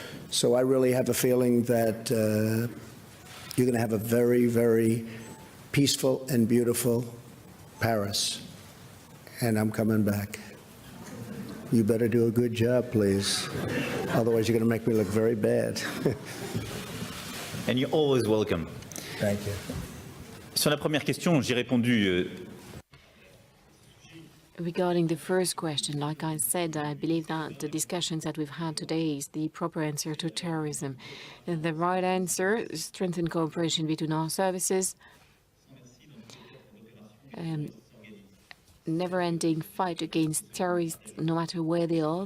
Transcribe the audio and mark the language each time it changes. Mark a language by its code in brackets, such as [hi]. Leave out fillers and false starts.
[en] So I really have a feeling that you're going to have a very, very peaceful and beautiful Paris. And I'm coming back. You better do a good job, please. Otherwise, you're going to make me look very bad. And you're always welcome. Thank you. [fr] Sur la première question, j'ai répondu. [en] Regarding the first question, like I said, I believe that the discussions that we've had today is the proper answer to terrorism. The right answer is strengthen cooperation between our services, never-ending fight against terrorists, no matter where they are.